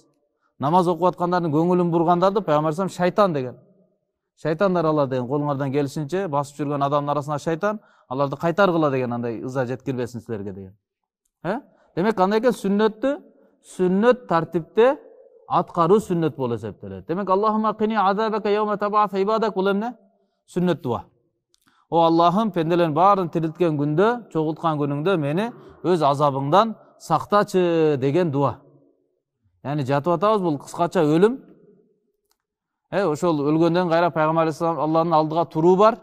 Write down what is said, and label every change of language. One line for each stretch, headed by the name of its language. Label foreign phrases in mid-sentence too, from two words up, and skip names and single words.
Kyrgyz: Намаз окуп аткандардын көңүлүн бургандарды Пайгамбар салам шайтан деген. Шайтандар алар деген, колуңардан келишинче басып жүргөн адамдын арасына шайтан, аларды кайтаргыла деген, андай ыза жеткирбесин силерге деген. Демек кандай экен сүннөт тартипте аткаруу сүннөт болуп эсептелет. Демек
Arabic: اللهم قني عذابك يوم تبعث عبادك,
Kyrgyz: бул эмне? Сүннөт дуа. О Аллахым, пенделердин баарын тирилткен күндө, чогулткан күнүңдө мени өз азабыңдан сактачы деген дуа. Яни жатып атабыз, бул кыскача өлүм. Ошол өлгөндөн кайра Пайгамбар алейхиссалам Аллахтын алдыга туруу бар.